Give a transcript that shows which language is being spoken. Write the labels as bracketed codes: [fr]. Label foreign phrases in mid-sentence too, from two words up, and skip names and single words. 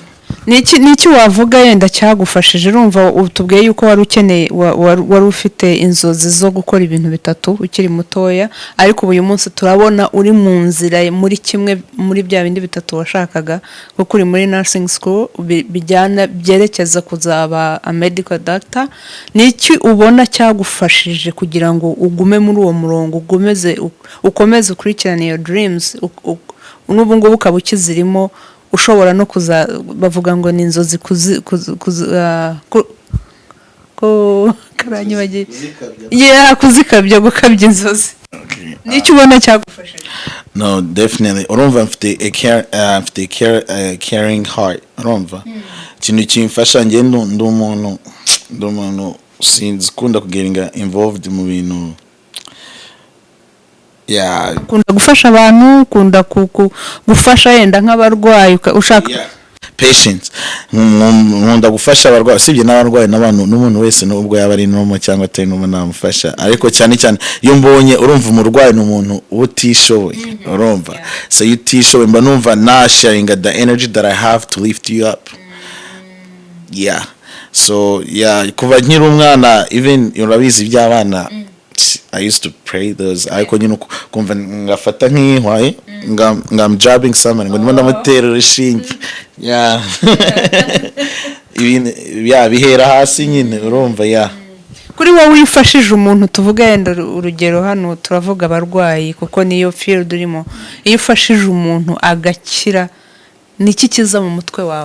[rw] niki wavuga yenda cyagufashije? Urumva utubwiye yuko wari ukeneye wari ufite inzozi zo gukora ibintu bitatu ukiri mutoya, ariko uyu munsi turabona uri mu nzira muri kimwe muri bya bindi bitatu washakaga, kuko uri muri [en] nursing school [rw] bijyana byerekeza kuzaba [en] a medical doctor. [rw] Niki ubona cyagufashije kugira ngo ugume muri uwo murongo, ukomeze ukurikirana [en] your dreams, [rw] n'ubu ngubu ukaba ukizirimo, ushobora no bavuga ngo ni inzozi kuzikabya gukabya inzozi. Nicyo ubona cyagufashije? [en] No, definitely. [rw] Urumva mfite [en] a caring heart. [rw] Urumva ikintu kimfasha nge ndumuntu sinzi kunda kugiringa involved mu bintu. [en] Yeah, [rw] kunda gufasha abantu, kunda gufasha yenda nk'abarwayi ushaka patients, nkunda gufasha abarwayi, sibye n'abarwayi n'abantu n'umuntu wese n'ubwo yaba ari nomo cyangwa atari nomo namufasha, ariko cyane cyane iyo mbonye urumva umurwayi n'umuntu utishoboye. [en] Urumva so you [rw] utishoboye mba numva na [en] sharing the energy that I have to lift you up. Yeah, so yeah, [rw] kuva nkiri umwana even urabizi by'abana, [en] I used to pray those. I could, [rw] kumva ngafata nk'ihwaye ngam jabbing someone ngo ndimo mutera rishingi. [en] Yeah. [rw] Yeah, bihera hasi nyine urumva. [en] Yeah. [rw] Kuri wowe wifashije umuntu, tuvuga yenda urugero hano turavuga abarwayi kuko niyo field urimo, iyo ufashije umuntu agakira niki kiza mu mutwe wawe?